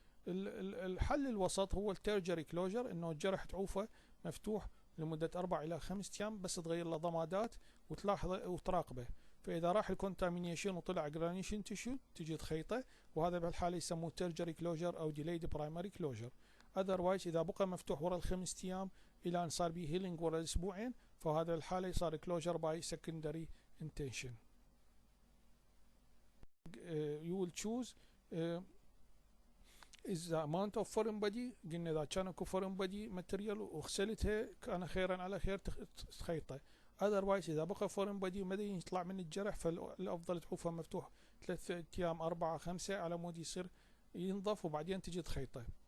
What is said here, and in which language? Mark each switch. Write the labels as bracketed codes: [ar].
[ar] الحل الوسط هو التيرجري كلوجر، انه الجرح تعوفه مفتوح لمدة 4 إلى 5 أيام بس تغير له ضمادات وتلاحظه وتراقبه، فإذا راح الكونتامينيشن وطلع جرانيشن تيشو تجي تخيطه، وهذا بهالحالة يسموه تيرجري كلوجر أو ديليد برايمري كلوجر. otherwise إذا بقى مفتوح ورا ال5 أيام إلى أن صار به هيلينج ورا الأسبوعين فهذا الحالة صار closure by secondary intention. [en] You will choose is the amount of foreign body. [ar] قلنا إذا كان اكو foreign body material وغسلتها كان خيرا على خير تخيطه. otherwise إذا بقى foreign body وما يطلع من الجرح فالأفضل تعوفه مفتوح 3 أيام 4 5 على مود يصير ينظف وبعدين تجي تخيطه.